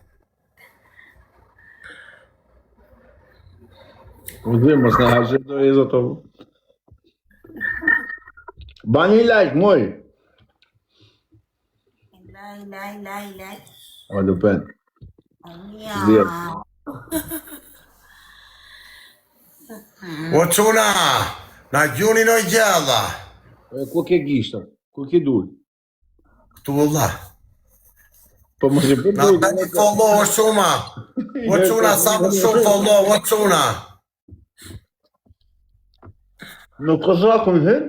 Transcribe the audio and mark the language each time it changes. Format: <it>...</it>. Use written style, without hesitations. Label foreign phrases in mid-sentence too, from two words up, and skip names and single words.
<sq>U dhe, mos në haqet do e zoto. Bani like, moj. Like. O, lupen. Miau. O çuna, na gjuni në gjella. Ku ke gishta? Ku ke dur? Këtu valla. Po mos e bëj. Na bëni follow o çuna. O çuna, sa më shumë follow o çuna. Në kozakun hen?</sq>